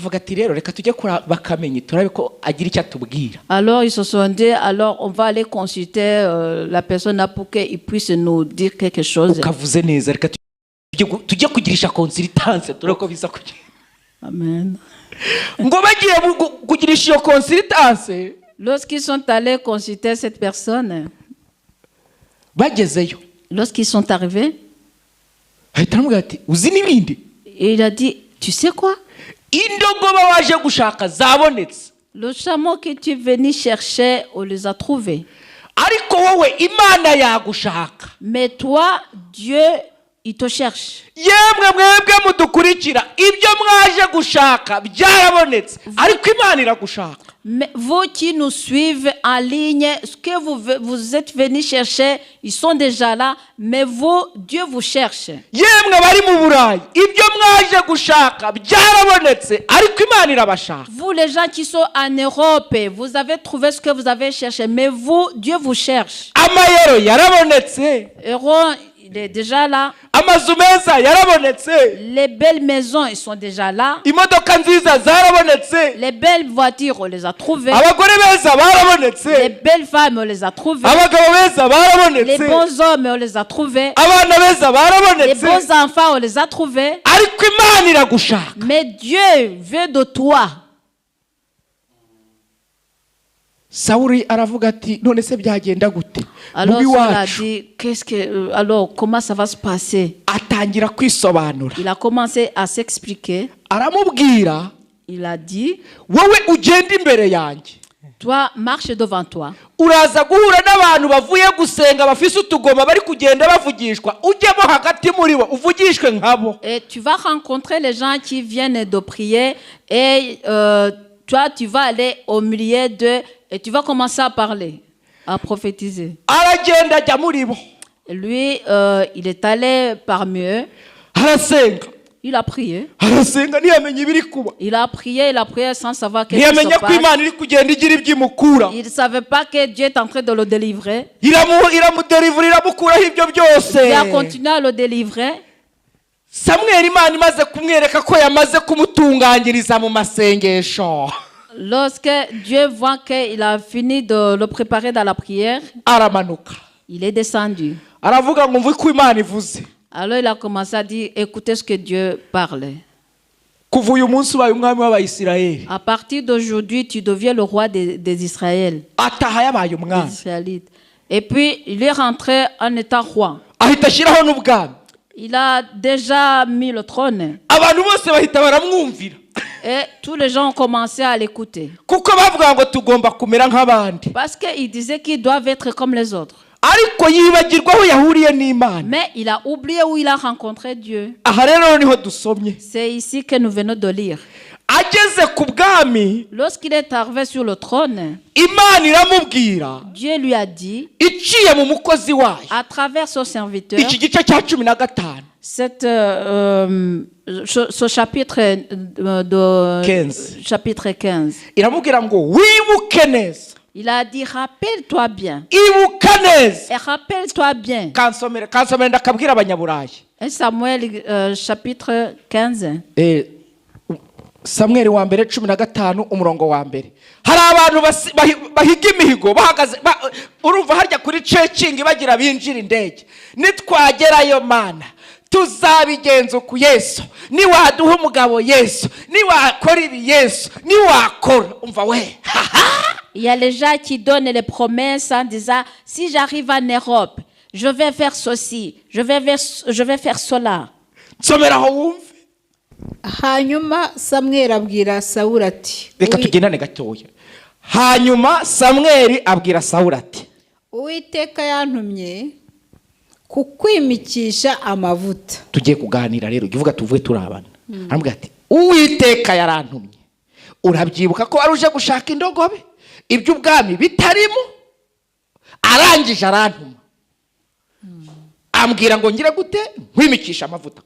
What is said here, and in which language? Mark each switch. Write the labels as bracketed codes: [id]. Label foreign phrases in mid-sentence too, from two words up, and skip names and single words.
[fr] Alors ils se sont dit, alors on va aller consulter la personne là pour qu'il puisse nous dire quelque chose. Amen. Lorsqu'ils sont allés consulter cette personne, [rw] bagezeyo [fr] Lorsqu'ils sont arrivés, [rw] ahita aramubwira ati uzi n'ibindi [fr] il a dit, tu sais quoi? [rw] indogoba waje gushaka zabonetse [fr] Le chameau que tu es venu chercher, on les a trouvés. [rw] ariko wowe imana yagushaka. [fr] Mais toi, Dieu, il te cherche. [rw] yemwe mwebwe mudukurikira ibyo mwaje gushaka byarabonetse ariko imana iragushaka. [fr] Mais vous qui nous suivez en ligne, ce que vous êtes venus chercher, ils sont déjà là, mais vous, Dieu vous cherche. [rw] yemwe bari mu burayi ibyo mwaje gushaka byarabonetse ariko imana irabashaka. [fr] Vous, les gens qui sont en Europe, vous avez trouvé ce que vous avez cherché, mais vous, Dieu vous cherche. [rw] amayero yarabonetse, [fr] Héros, il est déjà là. [rw] amazu meza yarabonetse, [fr] Les belles maisons, ils sont déjà là. [rw] imodoka nziza zarabonetse, [fr] Les belles voitures, on les a trouvées. [rw] abagore beza [fr] Les [rw] barabonetse, [fr] belles femmes, on les a trouvées. [rw] abagabo beza [fr] Les [rw] barabonetse, [fr] bons hommes, on les a trouvés. [rw] abana beza [fr] Les [rw] barabonetse, [fr] bons enfants, on les a trouvés. [rw] ariko imana iragushaka. [fr] Mais Dieu veut de toi. [rw] Sawuli aravuga ati none se byagenda gute [fr] Alors, [rw] mubi [fr] Saul a [rw] wacu. [fr] dit, alors, comment ça va se passer? [rw] Atangira kwisobanura, [fr] Il a commencé à s'expliquer. [rw] aramubwira [fr] Il a dit, [rw] wowe ugenda imbere yanjye, [fr] toi, marche devant toi. [rw] uraza guhura n'abantu bavuye gusenga bafise utugoma bari kugenda bavugishwa, ujyemo hagati muri bo uvugishwe nkabo. [fr] Et tu vas rencontrer les gens qui viennent de prier et toi, tu vas aller au milieu d'eux et tu vas commencer à parler, à prophétiser. [rw] Aragenda ajya muri bo, [fr] Et lui, il est allé parmi eux. [rw] arasenga [fr] Il a prié. [rw] arasenga ntiyamenye ibiri kuba, [fr] Il a prié sans savoir qu'est-ce qui [rw] ntiyamenya [fr] se [rw] ko [fr] passe. [rw] imana iri kugenda igira ibyimukura, [fr] Il ne savait pas que Dieu est en train de le délivrer. [rw] iramuderivura iramukuraho ibyo byose. [fr] Dieu a continué à le délivrer. [rw] Samweli imana imaze kumwereka ko yamaze kumutunganyiriza mu masengesho, [fr] Lorsque Dieu voit qu'il a fini de le préparer dans la prière, [rw] aramanuka [fr] il est descendu. [rw] aravuga ngo mvuge ko imana ivuze. [fr] Alors il a commencé à dire, écoutez ce que Dieu parle. [rw] Kuva uyu munsi ubaye umwami w'abayisirayeli, [fr] À partir d'aujourd'hui, tu deviens le roi des Israël, [rw] ataha yabaye [fr] des [rw] umwami, [fr] Israélites. Et puis, il est rentré en étant roi. [rw] ahita ashyiraho n'ubwami, [fr] Il a déjà mis le trône. [rw] abantu bose bahita baramwumvira, [fr] Et tous les gens ont commencé à l'écouter. [rw] kuko bavuga ngo tugomba kumera nk'abandi, [fr] Parce qu'il disait qu'ils doivent être comme les autres. [rw] ariko yibagirwa aho yahuriye n'imana. [fr] Mais il a oublié où il a rencontré Dieu. [rw] Aha rero niho dusomye, [fr] C'est ici que nous venons de lire. [rw] ageze ku bwami [fr] Lorsqu'il est arrivé sur le trône, [rw] imana iramubwira [fr] Dieu lui a dit, [rw] iciye mu mukozi wayo, [fr] à travers son serviteur, [rw] iki gice cya 15 [fr] ce chapitre de 15. chapitre 15. [rw] iramubwira ngo wibuke neza, [fr] Il a dit, rappelle-toi bien. [rw] ibuka neza. [fr] Et rappelle-toi bien. [rw] kansomere ndakabwira abanyaburayi. [fr] 1 Samuel chapitre 15. [rw] Samweli wa mbere 15 umurongo wa mbere. Hari abantu bahiga imihigo bahagaze, urumva harya kuri cekingi bagira binjira indege, nitwagerayo mana tuzabigenza ku Yesu, niwaduha umugabo Yesu, niwakora ibi Yesu, niwakora umva we. [fr] Il y a les gens qui donnent les promesses en disant, si j'arrive en Europe, je vais faire ceci, je vais faire cela. [rw] Nsomeraho wumve. hanyuma samweli abwira sawuli ati Reka tugendane gatoya. Hanyuma Samweli abwira Sawuli ati, uwiteka yantumye kukwimikisha amavuta. tugiye kuganira rero uvuga tuvuye turabana. Arambwira ati uwiteka yarantumye, urabyibuka ko aruje gushaka indogobe iby'ubwami bitarimo, arangije arantuma ambwira ngo ngire gute nkwimikisha amavuta.